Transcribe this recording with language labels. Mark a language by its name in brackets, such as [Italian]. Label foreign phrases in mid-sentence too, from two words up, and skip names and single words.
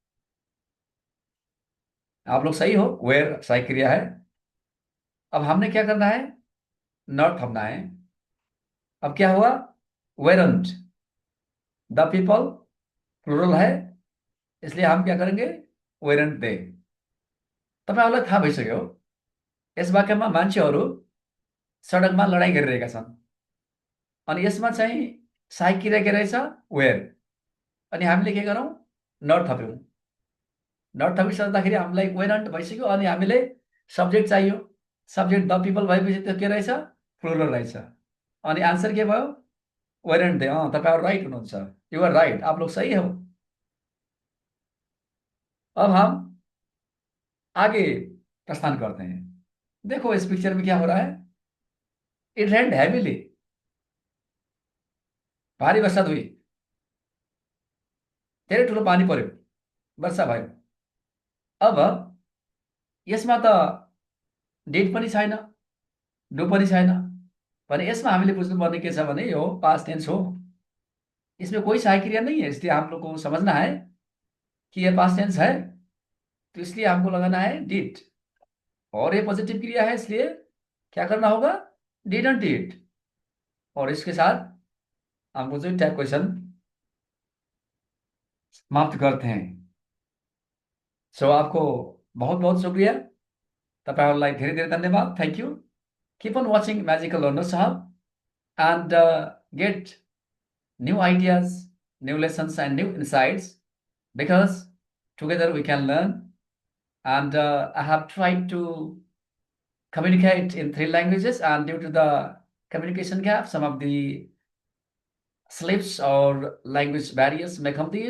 [Hindi] आप लोग सही हो, वेयर सहायक क्रिया है। अब हमने क्या करना है? नॉट थपना है। अब क्या हुआ? वेरंट। [English] the people plural [Hindi] है, इसलिए हम क्या करेंगे? [English] weren't they. [Nepali] तपाईहरुलाई थाहा भइसक्यो यस वाक्यमा मान्छेहरू सडकमा लडाई गरिरहेका छन्। अनि यसमा चाहिँ सहायक क्रिया के रहेछ? वेयर। अनि हामीले के गरौँ? नट थप्यौँ। नट थपिसक्दाखेरि हामीलाई वेरन्ट भइसक्यो। अनि हामीले सब्जेक्ट चाहियो। [English] subject the people [Nepali] भएपछि त्यो के रहेछ? प्लुरल रहेछ। अनि आन्सर के भयो? [English] weren't they. [Nepali] तपाईहरु राइट हुनुहुन्छ। [English] you are right. [Hindi] आप लोग सही हो। अब हम आगे प्रस्थान करते हैं। देखो इस पिक्चर में क्या हो रहा है। [English] it rained heavily. [Hindi] भारी वर्षा हुई। [Nepali] धेरै ठुलो पानी पर्यो, वर्षा भयो। अब यसमा त डेट पनि छैन, डु पनि छैन। भने यसमा हामीले बुझ्नुपर्ने के छ भने यो [English] past tense [Nepali] हो। [Hindi] इसमें कोई सहायक क्रिया नहीं है, इसलिए आप लोग को समझना है कि ये [English] past tense [Hindi] है, तो इसलिए हमको लगाना है डिड। और ये पॉजिटिव क्रिया है, इसलिए क्या करना होगा? [English] didn't it. [Hindi] और इसके साथ हमको जो [English] tag question [Hindi] समाप्त करते हैं। सो आपको बहुत बहुत शुक्रिया। [Nepali] तपाईहरुलाई धेरै धेरै धन्यवाद। [English] thank you. Keep on watching Magical Learners Hub and get new ideas, new lessons, and new insights, because together we can learn. And I have tried to communicate in 3 languages, and due to the communication gap, some of the slips or language barriers may come there.